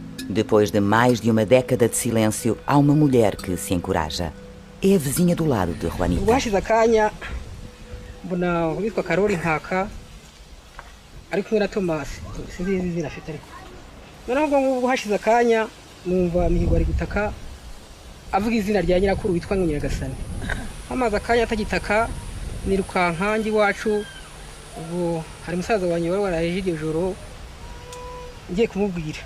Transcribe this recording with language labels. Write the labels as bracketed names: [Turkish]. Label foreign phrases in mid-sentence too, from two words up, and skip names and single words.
[Portuguese] Depois de mais de uma década de silêncio, há uma mulher que se encoraja. É a vizinha do lado de Juanita. [Kinyarwanda] Hashize akanya mbona witwa Karoli Nkaka ari kumwe na Tomasi sinzi izina afite ariko noneho ubwo hashize akanya numva Mihigo ari gutaka avuga izina rya nyirakuru witwa Nyiragasani. Amaze akanya atagitaka nirukanka ngi wacu ubwo hari musaza wanjye wari waraje iryo joro ngiye kumubwira.